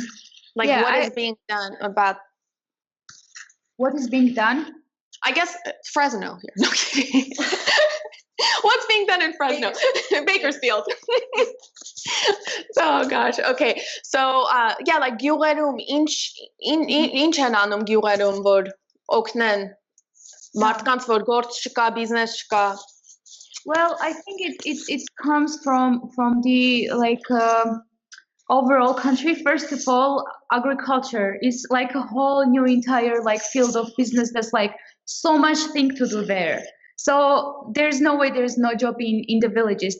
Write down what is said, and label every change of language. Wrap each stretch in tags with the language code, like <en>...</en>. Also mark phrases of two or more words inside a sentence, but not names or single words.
<en>Like what is being done about? What is being done? I guess Fresno here. No kidding. What's being done in Fresno? Bakersfield. Oh gosh. Okay. So yeah, like</en> <hy>գյուղերում ինչ են անում գյուղերում որ օգնեն մարդկանց որ գործ չկա, բիզնես չկա.</hy> <en>Well, I think it comes from the overall country. First of all, agriculture is like a whole new entire like field of business. That's like so much thing to do there. So there's no way there's no job in the villages.</en>